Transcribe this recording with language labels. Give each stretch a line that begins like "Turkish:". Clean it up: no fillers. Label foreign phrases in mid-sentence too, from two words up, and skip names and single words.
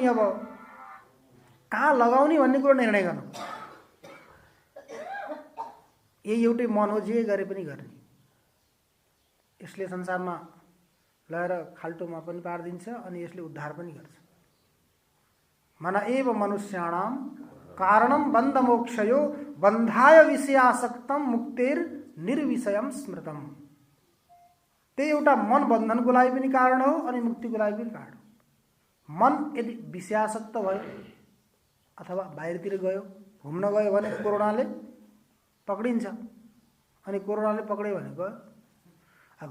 Nepali: अब कहाँ लगाउने भन्ने कुरो निर्णय गर्नु। यही एउटै मन हो, जे गरे पनि गर्ने। यसले संसारमा लगाएर खाल्टोमा पनि पारिदिन्छ अनि यसले उद्धार पनि गर्छ।
Sanskrit: मन एव मनुष्याणाम कारणम बन्ध मोक्षयो बन्धाय विषयासक्तम मुक्तेर निर्विषयम स्मृतम।
Nepali: त्यही एउटा मन बन्धनको लागि पनि कारण हो अनि मुक्तिको लागि पनि कारण हो। मन यदि विषयासक्त भयो अथवा बाहिरतिर गयो, घुम्न गयो भने कोरोनाले पक्रिन्छ अनि कोरोनाले पक्रियो भने गयो।